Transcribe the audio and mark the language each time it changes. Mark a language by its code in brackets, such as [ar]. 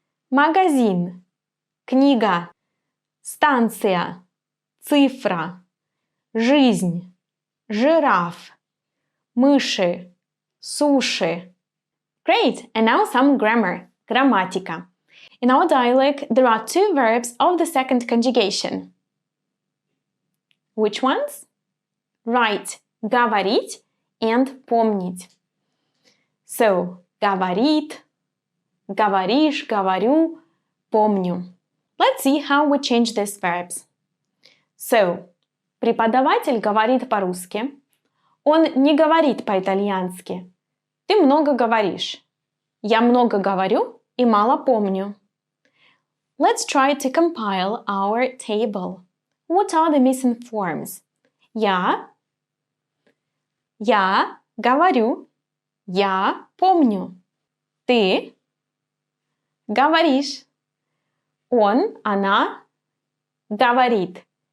[ru] Магазин. Книга. Станция. Цифра. Жизнь. Жираф. Мыши. Суши. Great! [en] And now some grammar. Грамматика. In our dialogue, there are 2 verbs of the second conjugation. Which ones? Right. [ru] Говорить and помнить. So, говорит, говоришь, говорю, помню. [en] Let's see how we change these verbs. [ru] So, преподаватель говорит по-русски. Он не говорит по-итальянски. Ты много говоришь. Я много говорю и мало помню. [en] Let's try to compile our table. What are the missing forms? [ru] Я говорю, я помню. Ты говоришь. Он, она говорит.